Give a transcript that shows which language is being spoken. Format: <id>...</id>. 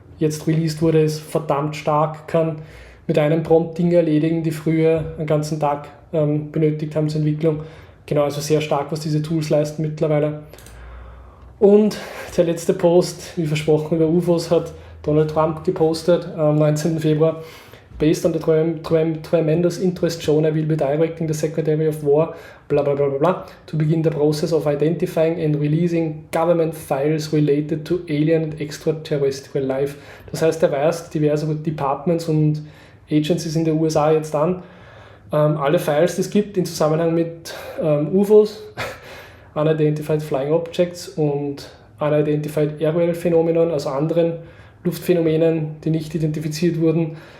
<de>jetzt released wurde, ist verdammt stark, kann mit einem Prompt Dinge erledigen, die früher einen ganzen Tag benötigt haben zur Entwicklung. Genau, also sehr stark, was diese Tools leisten mittlerweile. Und der letzte Post, wie versprochen, über UFOs hat Donald Trump gepostet am 19. Februar.</de> <en>Based on the tremendous interest shown, I will be directing the Secretary of War, bla bla bla bla bla, to begin the process of identifying and releasing government files related to alien and extraterrestrial life.</en> <de>Das heißt, er weist diverse Departments und Agencies in den USA jetzt an, alle Files, die es gibt in Zusammenhang mit UFOs,</de> <en>Unidentified Flying Objects</en> <de>und</de> <en>Unidentified Aerial Phenomenon,</en> <de>also anderen Luftphänomenen, die nicht identifiziert wurden.</de>